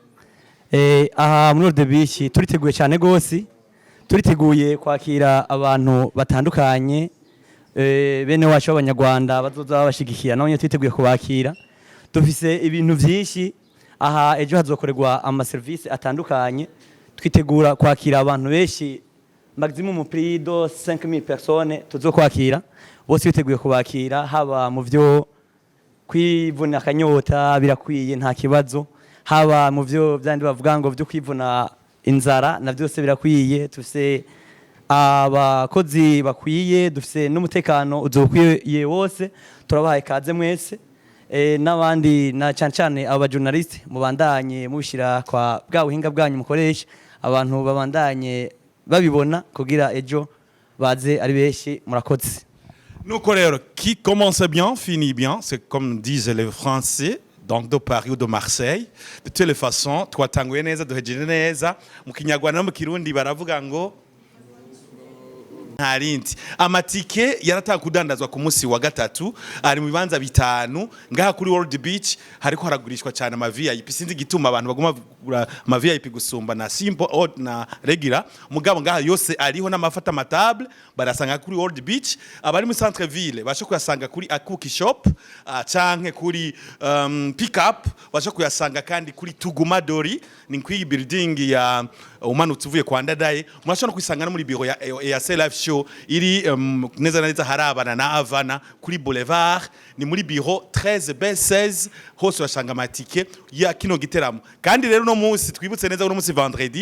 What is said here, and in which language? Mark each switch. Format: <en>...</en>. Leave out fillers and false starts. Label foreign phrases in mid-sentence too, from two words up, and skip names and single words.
<rn>aha muri World Beach turiteguye cyane gose turiteguye kwakira abantu batandukanye bene wacu b'abanyarwanda bazoza babashigikira none twiteguye kubakira dufise ibintu byinshi aha ejo hazokorerwa ama service atandukanye twitegura kwakira abantu benshi</rn> <fr>maximum prix de 5000 personnes</fr> <rn>tuzokwakira bose twiteguye kubakira haba mu byo kwivuna akanyota birakwiye nta kibazo haba mu byo byandi bavuga ngo byo kwivuna inzara na byose birakwiye tufise abakozi bakwiye dufise n'umutekano uzokwiye wose turabahaye kaze mwese n'abandi na cyane cyane aba journalist mubandanye mubishira kwa bwa buhinga bwanyu mukoresha abantu babandanye babibona kugira ejo baze ari beshi murakoze nuko rero</rn> <fr>qui commence bien finit bien c'est comme disent les Français donc de Paris ou de Marseille de toutes les façons</fr> <rn>twatanguye neza duhejeje neza mu kinyarwanda no mu kirundi baravuga ngo ntarindi amatike yarataka kudandazwa ku munsi wa gatatu ari mu bibanza bitanu ngaha kuri World Beach hariko haragurishwa cyane ama VIP sinzi gituma abantu baguma kugura ama VIP gusumba na simple odd na regular mugabo ngaha yose ariho n'amafata amatable barasanga kuri World Beach abari mu</rn> <fr>centre ville</fr> <rn>basho kuyasanga kuri Akuki shop canke kuri pick up basho kuyasanga kandi kuri Tuguma Dori ni kwi building ya umanutse uvuye kwa Ndadaye murashobora kwisanga no muri biro ya live show iri neza na neza harabana na Havana kuri Boulevard ni muri biro 13 B16 hose wasanga amatike ya kino giteramo kandi rero no munsi twibutse neza uno munsi vendredi</rn>